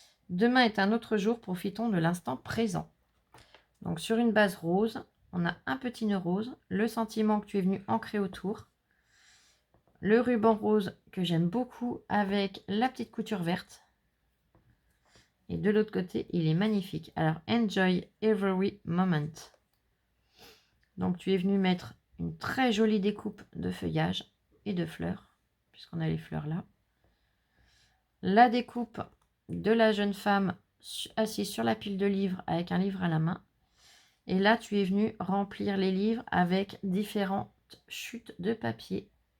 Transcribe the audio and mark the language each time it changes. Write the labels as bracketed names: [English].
[French] Demain est un autre jour, profitons de l'instant présent. Donc sur une base rose, on a un petit nœud rose, le sentiment que tu es venu ancrer autour, le ruban rose que j'aime beaucoup avec la petite couture verte. Et de l'autre côté, il est magnifique. [English] Alors, enjoy every moment. [French] Donc tu es venu mettre une très jolie découpe de feuillage et de fleurs, puisqu'on a les fleurs là. La découpe de la jeune femme assise sur la pile de livres avec un livre à la main. Et là, tu es venu remplir les livres avec différentes chutes de papier.